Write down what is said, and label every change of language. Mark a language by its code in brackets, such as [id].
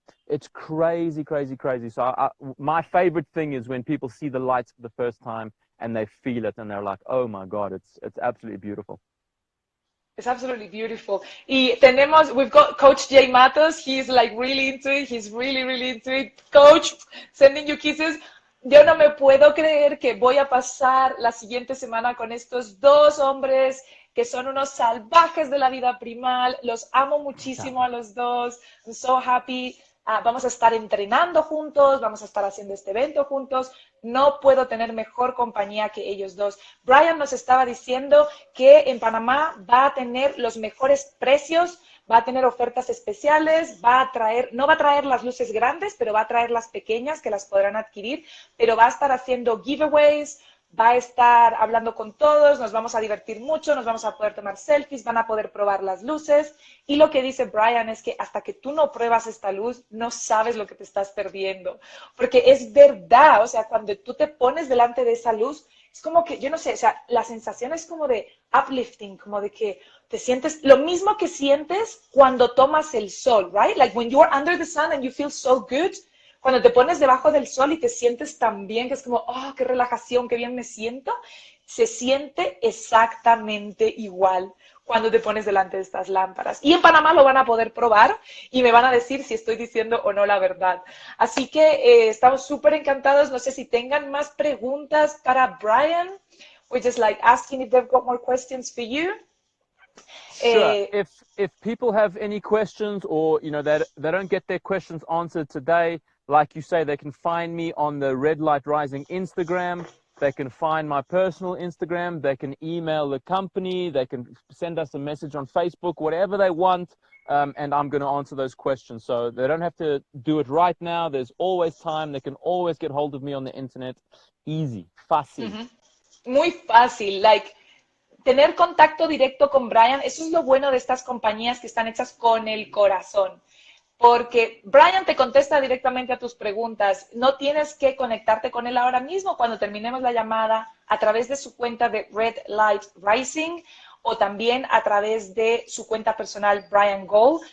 [en] It's crazy, crazy, crazy. So my favorite thing is when people see the lights for the first time and they feel it and they're like, oh my God, it's absolutely beautiful. It's absolutely beautiful. We've got Coach Jay Matos. He's like really into it. He's really, really into it. Coach, sending you kisses. [es] Yo no me puedo creer que voy a pasar la siguiente semana con estos dos hombres que son unos salvajes de la vida primal. Los amo muchísimo a los dos. [en] I'm so happy. [es] Vamos a estar entrenando juntos, vamos a estar haciendo este evento juntos. No puedo tener mejor compañía que ellos dos. Brian nos estaba diciendo que en Panamá va a tener los mejores precios, va a tener ofertas especiales, no va a traer las luces grandes, pero va a traer las pequeñas que las podrán adquirir, pero va a estar haciendo giveaways, va a estar hablando con todos, nos vamos a divertir mucho, nos vamos a poder tomar selfies, van a poder probar las luces. Y lo que dice Brian es que hasta que tú no pruebas esta luz, no sabes lo que te estás perdiendo. Porque es verdad, o sea, cuando tú te pones delante de esa luz, es como que, yo no sé, o sea, la sensación es como de uplifting, como de que te sientes, lo mismo que sientes cuando tomas el sol, right? [en] Like when you're under the sun and you feel so good. [es] Cuando te pones debajo del sol y te sientes tan bien, que es como, oh, qué relajación, qué bien me siento, se siente exactamente igual cuando te pones delante de estas lámparas. Y en Panamá lo van a poder probar y me van a decir si estoy diciendo o no la verdad. Así que estamos súper encantados. No sé si tengan más preguntas para Brian. [en] We're just like asking if they've got more questions for you. Sure. If people have any questions or, you know, that they don't get their questions answered today, like you say, they can find me on the Red Light Rising Instagram. They can find my personal Instagram. They can email the company. They can send us a message on Facebook, whatever they want. And I'm going to answer those questions. So they don't have to do it right now. There's always time. They can always get hold of me on the internet. Easy, fácil. [es] Muy fácil. Like, tener contacto directo con Brian, eso es lo bueno de estas compañías que están hechas con el corazón. Porque Brian te contesta directamente a tus preguntas. No tienes que conectarte con él ahora mismo cuando terminemos la llamada a través de su cuenta de Red Light Rising o también a través de su cuenta personal Brian Gold.